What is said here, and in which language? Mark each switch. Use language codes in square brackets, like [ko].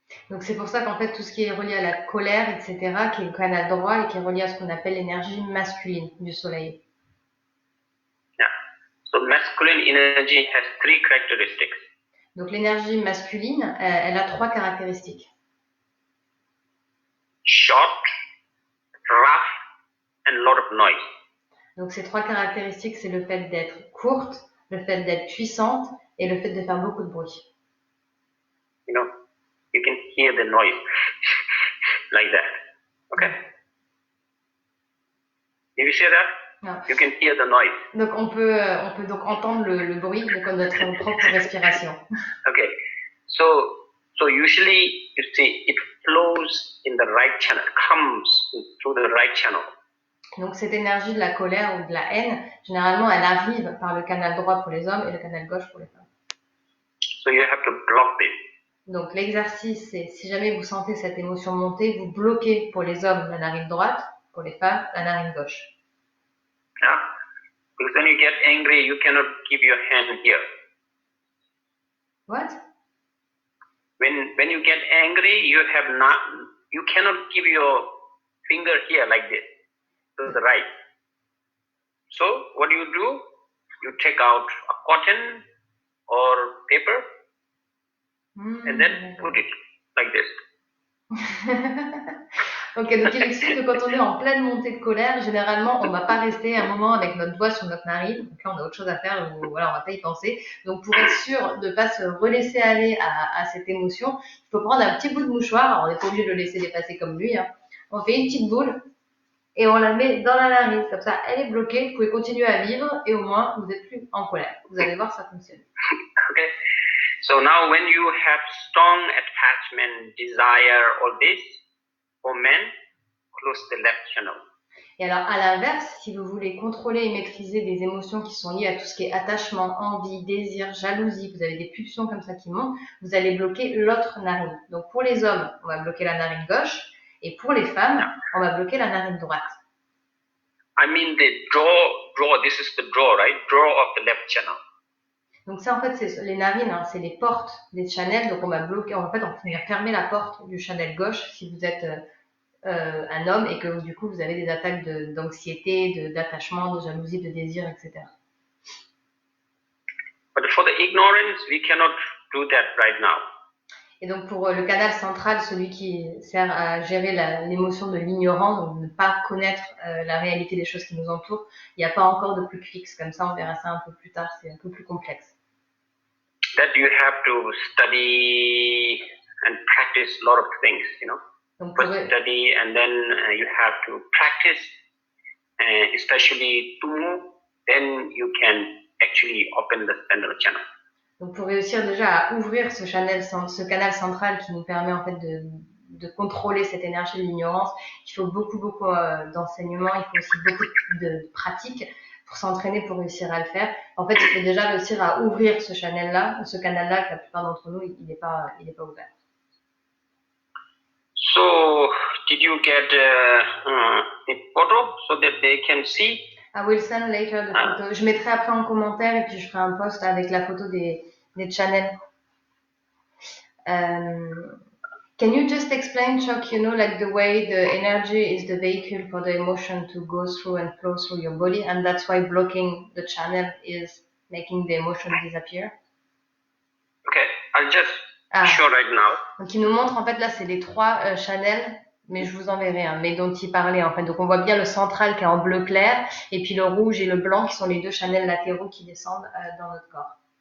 [fr] Donc c'est pour ça qu'en fait tout ce qui est relié à la colère, etc., qui est le canal droit et qui est relié à ce qu'on appelle l'énergie masculine du soleil. [en] Yeah. So masculine energy has 3 characteristics. [fr] Donc l'énergie masculine, elle a 3 caractéristiques. [en] Short, rough, and a lot of noise. [fr] Donc ces 3 caractéristiques, c'est le fait d'être courte, le fait d'être puissante et le fait de faire beaucoup de bruit. [en] You can hear the noise like that. Okay? Did you see that? [fr] Non. [en] You can hear the noise. [fr] Donc on peut donc entendre le bruit de notre propre respiration. [en] Okay, so usually you see it flows in the right channel, comes through the right channel. [fr] Donc cette énergie de la colère ou de la haine, généralement elle arrive par le canal droit pour les hommes et le canal gauche pour les femmes. [en] So you have to block this. [fr] Donc l'exercice, c'est si jamais vous sentez cette émotion monter, vous bloquez pour les hommes la narine droite, pour les femmes la narine gauche. [en] Yeah? Because when you get angry, you cannot keep your hand here. What? When you get angry, you cannot keep your finger here like this to the right. So what do? You take out a cotton or paper and then put it like this. [fr] Ok, donc il explique que quand on est en pleine montée de colère, généralement, on ne va pas rester un moment avec notre doigt sur notre narine. Donc là, on a autre chose à faire, ou voilà, on ne va pas y penser. Donc pour être sûr de ne pas se relaisser aller à cette émotion, il faut prendre un petit bout de mouchoir. Alors, on n'est pas obligé de le laisser dépasser comme lui. Hein. On fait une petite boule et on la met dans la narine. Comme ça, elle est bloquée. Vous pouvez continuer à vivre et au moins, vous n'êtes plus en colère. Vous allez voir, ça fonctionne. [en] Okay. So now when you have strong attachment, desire, all this, for men, close the left channel. [fr] Et alors, à l'inverse, si vous voulez contrôler et maîtriser des émotions qui sont liées à tout ce qui est attachement, envie, désir, jalousie, vous avez des pulsions comme ça qui montent, vous allez bloquer l'autre narine. Donc, pour les hommes, on va bloquer la narine gauche, et pour les femmes, on va bloquer la narine droite. [en] I mean the draw, this is the draw, right? Draw of the left channel. [fr] Donc ça, en fait, c'est les narines, hein, c'est les portes des channels. Donc on va bloquer, en fait, on va fermer la porte du channel gauche si vous êtes un homme et que du coup vous avez des attaques d'anxiété, d'attachement, de jalousie, de désir, etc. [en] But for the ignorance, we cannot do that right now. [fr] Et donc pour le canal central, celui qui sert à gérer l'émotion de l'ignorant, donc de ne pas connaître la réalité des choses qui nous entourent, il n'y a pas encore de [en] quick fix [fr] comme ça, on verra ça un peu plus tard, c'est un peu plus complexe. [en] That you have to study and practice a lot of things, you know. [fr] Donc [en] First study and then you have to practice, especially to move, then you can actually open the central channel. [fr] Donc pour réussir déjà à ouvrir ce canal central qui nous permet en fait de contrôler cette énergie de l'ignorance, il faut beaucoup d'enseignement, il faut aussi beaucoup de pratique pour s'entraîner pour réussir à le faire. En fait, il faut déjà réussir à ouvrir ce canal-là que la plupart d'entre nous, il n'est pas ouvert. [en] So, did you get the photo so that they can see? I will send later the photo. [fr] Je mettrai après en commentaire et puis je ferai un post avec la photo des channels. [en] Can you just explain, Chuck, like the way the energy is the vehicle for the emotion to go through and flow through your body, and that's why blocking the channel is making the emotion disappear? Okay, I'll just show right now. [fr] Donc il nous montre en fait là c'est les 3 channels, mais je vous enverrai mais dont il parlait en fait. Donc on voit bien le central qui est en bleu clair et puis le rouge et le blanc qui sont les 2 channels latéraux qui descendent dans notre corps.